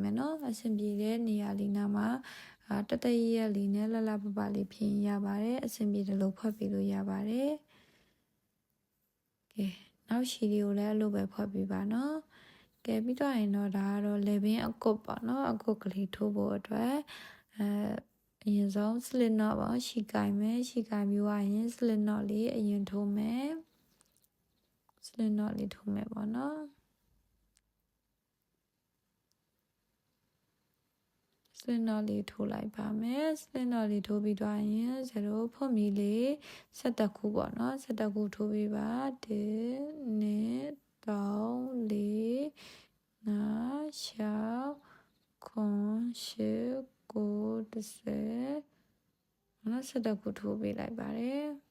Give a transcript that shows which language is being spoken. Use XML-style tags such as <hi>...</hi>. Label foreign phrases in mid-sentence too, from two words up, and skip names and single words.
<my>မယ်နော်အဆင်ပြေတဲ့နေရာလေးနာမှာတတရက်လေးနဲ့လှပပလေးပြင်ရပါတယ်အဆင်ပြေတယ်လို့ဖွက်ပေးလို့ရပါတယ်ကဲနောက်ရှည်တွေကိုလည်းအဲ့လိုပဲဖွက်ပေးပါနော်ကဲပြီးတော့ရင်တော့ဒါကတော့လေဘင်းအကုတ်ပေါ့နော်အကုတ်ကလေးထိုးဖို့အတွက်အရင်ဆုံး</my> <en>slit knot</en> <my>ပေါ့ရှည်ကိုင်မယ်ရှည်ကိုင်ပြီးွားရင်</my> <en>slit knot</en> <my>လေးအရင်ထိုးမယ်</my> <en>slit knot</en> <my>လေးထိုးမယ်ပေါ့နော်</my> <en>slit knot</en> <my>လေးထိုးလိုက်ပါမယ်</my> <en>slit knot</en> <my>လေးထိုးပြီးတော့ရင်0ဖွင့်ပြီးလေး17ခုပေါ့နော်17ခုထိုးပြီးပါ1 2 3 4 5 6 9 10နော်17ခုထိုးပေးလိုက်ပါတယ်</my>